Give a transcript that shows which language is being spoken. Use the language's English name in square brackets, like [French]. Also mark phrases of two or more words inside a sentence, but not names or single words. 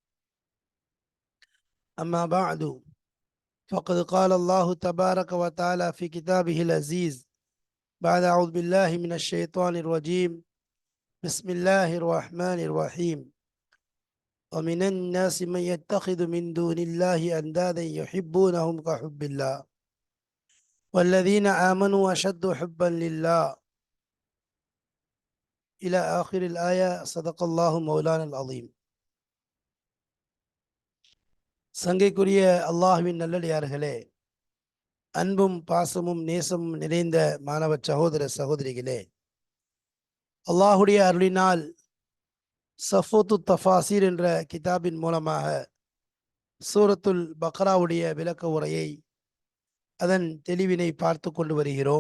[Arabic] أما بعد، فقد قال الله تبارك وتعالى في كتابه العزيز بعد أعوذ بالله من الشيطان الرجيم بسم الله الرحمن الرحيم ومن الناس من يتخذ من دون الله أندادا يحبونهم كحب الله والذين آمنوا أشد حبا لله إلى آخر الآية. صدق الله مولانا العظيم. [Tamil] சங்கைக்குரிய அல்லாஹ்வின் நல்லடியார்களே, அன்பும் பாசமும் நேசமும் நிறைந்த மாணவ சகோதர சகோதரிகளே, அல்லாஹுடைய அருளினால் சஃபூத்து தஃபாசீர் என்ற கிதாபின் மூலமாக சூரத்துல் பக்ராவுடைய விளக்க உரையை, அதன் தெளிவினை பார்த்து கொண்டு வருகிறோம்.